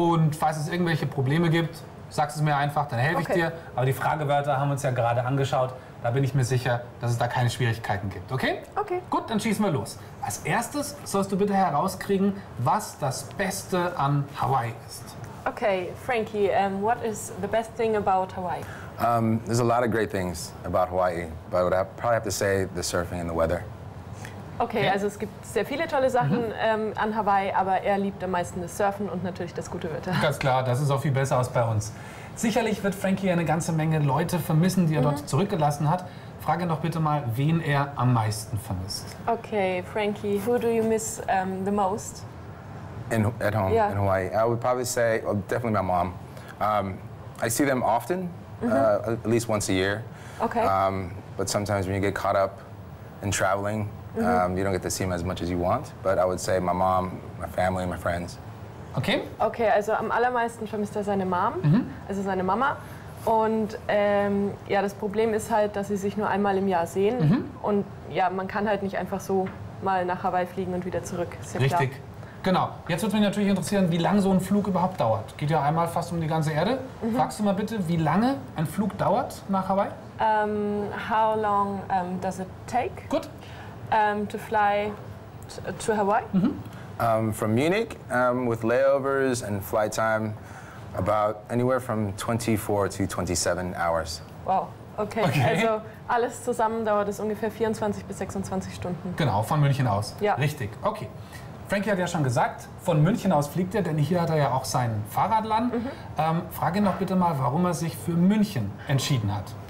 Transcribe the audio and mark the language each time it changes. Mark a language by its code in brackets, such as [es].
[de] Und falls es irgendwelche Probleme gibt, sagst es mir einfach, dann helfe ich dir. Aber die Fragewörter haben wir uns ja gerade angeschaut. Da bin ich mir sicher, dass es da keine Schwierigkeiten gibt. Okay? Okay. Gut, dann schießen wir los. Als erstes sollst du bitte herauskriegen, was das Beste an Hawaii ist. [en] Okay, Frankie, what is the best thing about Hawaii? There's a lot of great things about Hawaii, but I would probably have to say the surfing and the weather. [de] Okay, also es gibt sehr viele tolle Sachen an Hawaii, aber er liebt am meisten das Surfen und natürlich das gute Wetter. Ganz klar, das ist auch viel besser als bei uns. Sicherlich wird Frankie eine ganze Menge Leute vermissen, die er dort zurückgelassen hat. frag ihn doch bitte mal, wen er am meisten vermisst. [en] Okay, Frankie, who do you miss the most? At home, yeah. In Hawaii. I would probably say, well, definitely my mom. I see them often, at least once a year. Okay. But sometimes when you get caught up in traveling, you don't get to see them as much as you want. But I would say my mom, my family, my friends. Okay. [de] Okay, also am allermeisten vermisst er seine Mom, also seine Mama. Und ja, das Problem ist halt, dass sie sich nur einmal im Jahr sehen. Und ja, man kann halt nicht einfach so mal nach Hawaii fliegen und wieder zurück. Ist ja richtig. Klar. Genau. Jetzt würde mich natürlich interessieren, wie lang so ein Flug überhaupt dauert. Geht ja einmal fast um die ganze Erde. Fragst du mal bitte, wie lange ein Flug dauert nach Hawaii? [en] How long does it take? [de] Gut. [en] To fly to Hawaii? From Munich, with layovers and flight time, about anywhere from 24 to 27 hours. Wow. Okay. Okay. [de] Also alles zusammen dauert es ungefähr 24 bis 26 Stunden. Genau, von München aus. Ja. Richtig. Okay. Frankie hat ja schon gesagt, von München aus fliegt er, denn hier hat er ja auch sein Fahrradland. Frag ihn doch bitte mal, warum er sich für München entschieden hat.